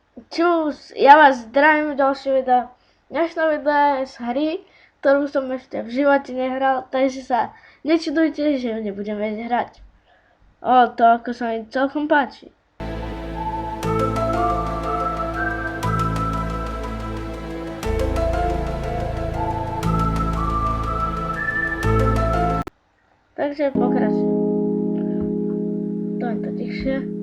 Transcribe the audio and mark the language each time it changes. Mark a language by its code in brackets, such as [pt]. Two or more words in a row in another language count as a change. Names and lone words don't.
[cs] Čus, já vás zdravím do dalšího videa. Dnešné video je z hry, kterou jsem ještě v životě nehrál, takže se nečudujte, že ju nebudem vědět hrát. [sk] To ako sa mi celkom páči. Takže pokračujem. To je to tichšie.